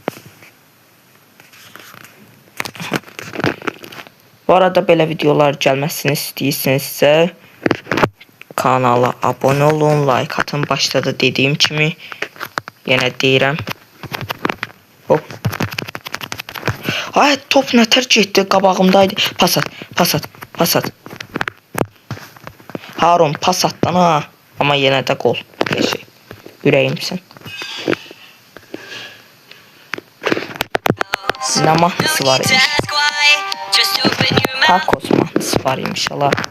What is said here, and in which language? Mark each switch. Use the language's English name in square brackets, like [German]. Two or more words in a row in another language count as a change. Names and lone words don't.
[Azerbaijani] Bu arada belə videolar gəlməsini istəyirsinizsə kanala abone olun, like atın. Başda da dediyim kimi yenə deyirəm. Hop. Ay top nətər getdi, qabağımdaydı. Pas at, pas at, pas at. Harun pas atdan ha. Amma yenə də gol. Qəşəng. Ürəyimsən. Nə mahnısı var imiş. Tacos mahnısı var imiş Allah.